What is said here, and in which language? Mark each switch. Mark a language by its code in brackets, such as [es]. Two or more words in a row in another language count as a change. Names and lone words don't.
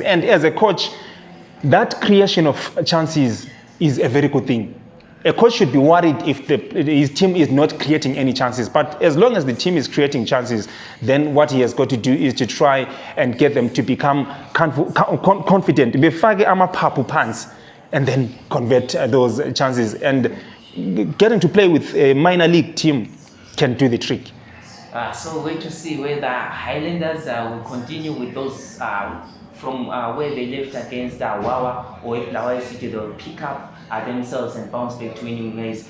[en] And as a coach, that creation of chances is a very good thing. A coach should be worried if his team is not creating any chances. But as long as the team is creating chances, then what he has got to do is to try and get them to become confident. [nd] Befake amaphaphu phansi, [en] and then convert those chances. And getting to play with a minor league team can do the trick. So wait to see whether Highlanders will continue with those from where they left against Wawa, or if Bulawayo City they'll pick up themselves and bounce back to winning ways.